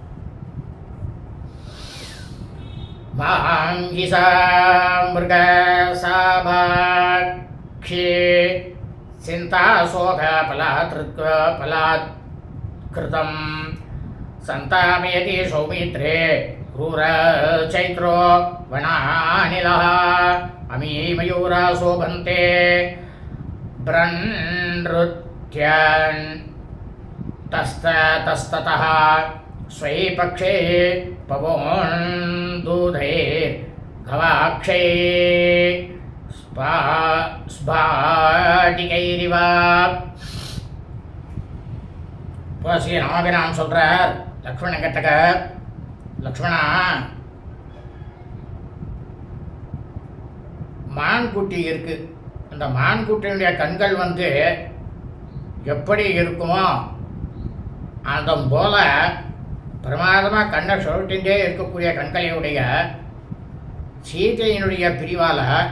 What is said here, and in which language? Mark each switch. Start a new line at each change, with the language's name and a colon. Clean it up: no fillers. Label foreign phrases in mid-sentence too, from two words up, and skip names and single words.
Sanskrit: मांगिसा मृग शावाक्षे चिन्ताशोक बलात् कृतम् सन्तापयति सौमित्रे क्रूर चैत्रो वनानिलः अमी मयूरा शोभन्ते ब्रन्नृत्यन् तस्ततः स्वै पक्षे पवोन्दूधे गवाक्षे स्फाटिकैरिव.
Tamil: இப்போ ஸ்ரீ ராமபிரான் சொல்கிறார் லக்ஷ்மணன் கிட்டக்க, லக்ஷ்மணா, மான்குட்டி இருக்கு, அந்த மான்குட்டியினுடைய கண்கள் வந்து எப்படி இருக்குமோ அந்த போல பிரமாதமாக கண்ணை சுழட்டின்றே இருக்கக்கூடிய கண்களையுடைய சீதையினுடைய பிரிவால்